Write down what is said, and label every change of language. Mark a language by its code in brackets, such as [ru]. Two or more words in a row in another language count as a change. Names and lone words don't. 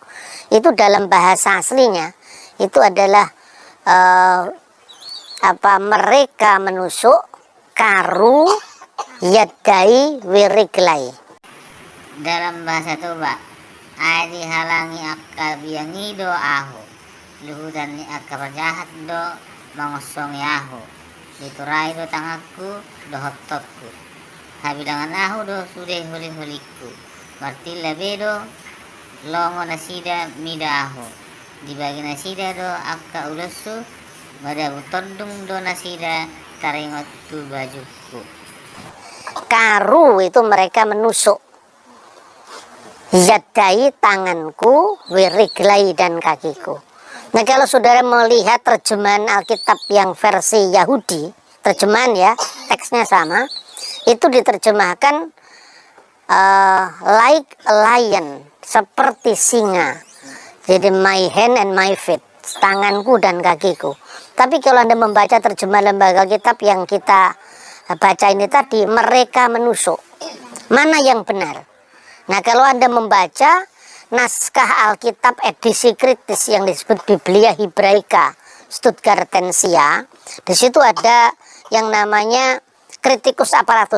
[id] Itu dalam bahasa aslinya itu adalah mereka menusuk [he] karu yadai wiriglai. [bbc] Dalam bahasa Toba, adi halangi akka biangi do ahu, luhutan ni akka berjahat do mangosongi ahu, diturai do tangaku do hototku, habilangan ahu do sude huli-huliku, berarti lebih do longo nasida mida ahu, dibagi nasida do akka ulasu, madabu tondung do nasida taringot tu bajuku. [id] Karu itu mereka menusuk. [he] Yadai tanganku, wiriglai [id] dan kakiku. Nah, kalau saudara melihat terjemahan Alkitab yang versi Yahudi, terjemahan ya, teksnya sama, itu diterjemahkan [en] like a lion, [id] seperti singa. [en] Jadi my hand and my feet, [id] tanganku dan kakiku. Tapi kalau Anda membaca terjemahan lembaga Alkitab yang kita baca ini tadi, mereka menusuk. Mana yang benar? Nah, kalau Anda membaca naskah Alkitab edisi kritis yang disebut Biblia Hebraika Stuttgartensia, di situ ada yang namanya kritikus aparatus.